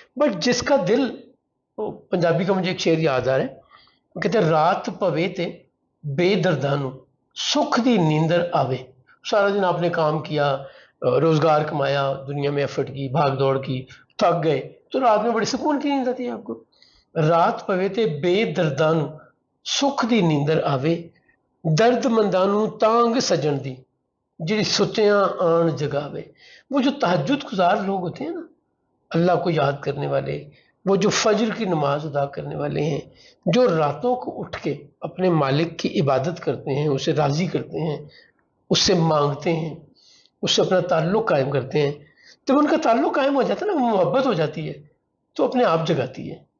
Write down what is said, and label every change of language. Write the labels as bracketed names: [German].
[Urdu] But جس کا دل، پنجابی کا مجھے ایک شعر یاد آ رہا ہے، وہ کہتے ہیں [Punjabi] رات پوے تے بے دردانو سکھ دی نیندر آوے. [Urdu] سارا دن آپ نے کام کیا، روزگار کمایا، دنیا میں ایفرٹ کی، بھاگ دوڑ کی، تھک گئے، تو رات میں بڑی سکون کی نیند آتی ہے آپ کو. [Punjabi] رات پوے تے بے دردانو سکھ دی نیندر آوے، درد مندانو تانگ سجن دی جڑی ستیاں آن جگاوے. [Urdu] وہ جو تہجد گزار لوگ ہوتے ہیں نا، اللہ کو یاد کرنے والے، وہ جو فجر کی نماز ادا کرنے والے ہیں، جو راتوں کو اٹھ کے اپنے مالک کی عبادت کرتے ہیں، اسے راضی کرتے ہیں، اس سے مانگتے ہیں، اس سے اپنا تعلق قائم کرتے ہیں، جب ان کا تعلق قائم ہو جاتا ہے نا، محبت ہو جاتی ہے تو اپنے آپ جگاتی ہے.